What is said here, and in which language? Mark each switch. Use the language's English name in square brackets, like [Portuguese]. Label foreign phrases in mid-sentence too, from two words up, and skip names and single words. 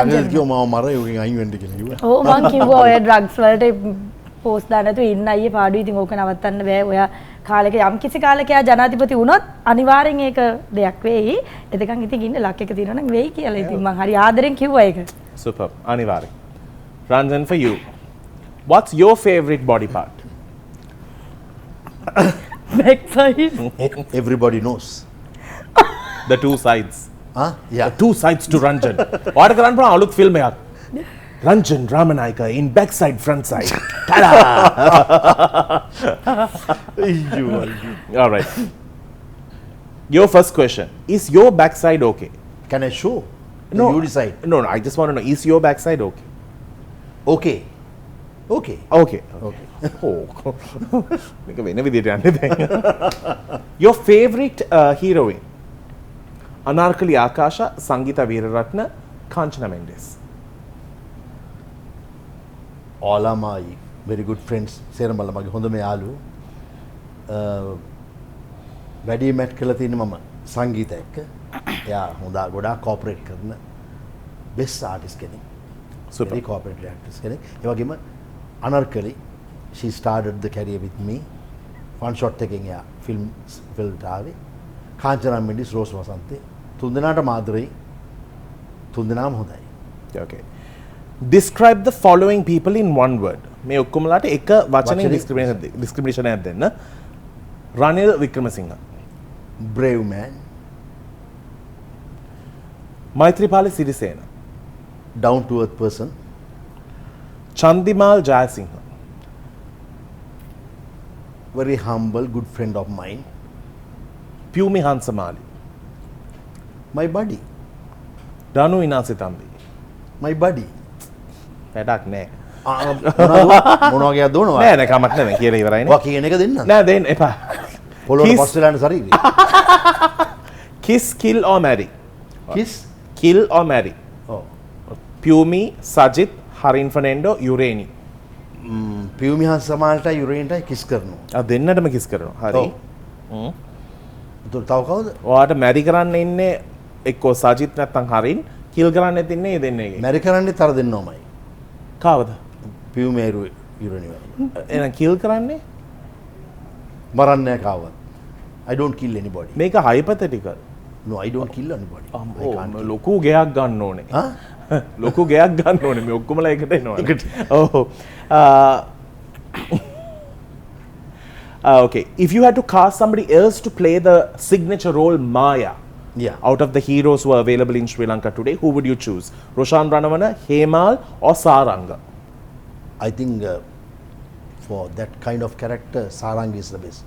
[Sinhala] රංජන රංජන කිව්වා මම මරයි ඔකෙන් අයින් වෙන්න කියලා කිව්වා. ඔව් මං කිව්වා ඔය ඩ්‍රග්ස් වලට පෝස්ට් දාන්න නැතුව ඉන්න අයියේ පාඩුයි ඉතින් ඕක නවත්තන්න බෑ ඔයා කාලෙක යම් කිසි කාලෙක එයා ජනාධිපති වුණොත් අනිවාර්යෙන් ඒක දෙයක් වෙයි එතකන් ඉතින් ඉන්න ලක් එක තියෙනවා නම් වෙයි කියලා ඉතින් මං හරි ආදරෙන් කිව්වා ඒක [English] Superb. Anivari. Ranjan, for you, what's your favorite body part? back side Everybody knows. The two sides. Ah, yeah. Two sides to Ranjan. What [Sinhala] කරන්න පුළුවන් අලුත් ෆිල්ම් එකක්. [English] Ranjan Ramanayaka in backside front side. Ta-da! All right. Your first question. Is your backside okay? Can I show? No. You decide. No, I just want to know, is your backside okay? Okay. Okay. Okay. Okay. [Sinhala] Oh. මේක වෙන විදිහට යන්නේ දැන්. [English] Your favorite heroine? Anarkali Akasha, Sangeeta Veeraratna, Kanchana Mendes. All are my very good friends. [Sinhala] සේරමල්ල මගේ හොඳම යාළුවෝ. වැඩි මැට් කළා තියෙන්නේ මම සංගීත එක්ක. එයා හොඳ ගොඩාක් කෝපරේට් කරන [English] best artist [Sinhala] කෙනෙක්. [English] Super. Very cooperative artist කෙනෙක්. [Sinhala] ඒ වගේම [English] අනර්කලි she started the career with me. one shot [Sinhala] එකෙන් එයා ෆිල්ම් ආවේ. කාංචනා මෙන්ඩිස් රෝස් වසන්තේ තුන්දෙනාට මාදරෙයි. තුන්දෙනාම හොඳයි. [English] Okay. Describe the following people in one word. [Sinhala] මේ ඔක්කොමලාට එක වචනෙන් වචනේ. discrimination එකක් දෙන්න. රනිල් වික්‍රමසිංහ, [English] brave man, මෛත්‍රීපාල සිරිසේන, down to earth person, චන්දිමාල් ජයසිංහ, very humble, good friend of mine, පියුමි හංසමාලි, my buddy, දනු විනාසිතම්බි. my buddy. [Sinhala] වැඩක් නෑ. මොනවා කියද දෝනවා? නෑ නෑ කමක් නෑ කියලා ඉවරයිනේ. ඔයා කියන එක දෙන්න. නෑ දෙන්න එපා. පොළොවට Kiss. පස් වෙලානේ ශරීරය. [English] Kiss, kill or marry? kiss. Kill or marry? [Sinhala] ඔව්. පියුමි, සජිත්, හරින් ෆර්නැන්ඩෝ, යුරේනි. පියුමිහන් සමාල්ටයි යුරේන්ටයි කිස් කරනවා. ආ දෙන්නටම කිස් කරනවා. හරි. ඔව්. ඒතර තව කවුද? ඔයාට මැරි කරන්න ඉන්නේ එක්කෝ සජිත් නැත්නම් හරින්, කිල් කරන්නෙත් ඉන්නේ මේ දෙන්නේගේ. මැරි කරන්නේ තර දෙන්නවමයි. කාවද? පියුමේරු යුරේනි. එහෙනම් කිල් කරන්නේ? මරන්නේ නැහැ කාවත්. [English] I don't kill anybody. [Sinhala] මේක hypothetical. [English] No, I don't kill anybody. I can't kill. [Sinhala] ලොකු ගයක් ගන්න ඕනේ. Huh? ලොකු ගයක් ගන්න ඕනේ මේ ඔක්කොමලා එකට එනවා. ඔව්. [English] Okay, if you had to cast somebody else to play the signature role Maya Yeah. out of the heroes who are available in Sri Lanka today, who would you choose? Roshan Ranawana, Hemal or Saranga? I think for that kind of character, Sarang is the best.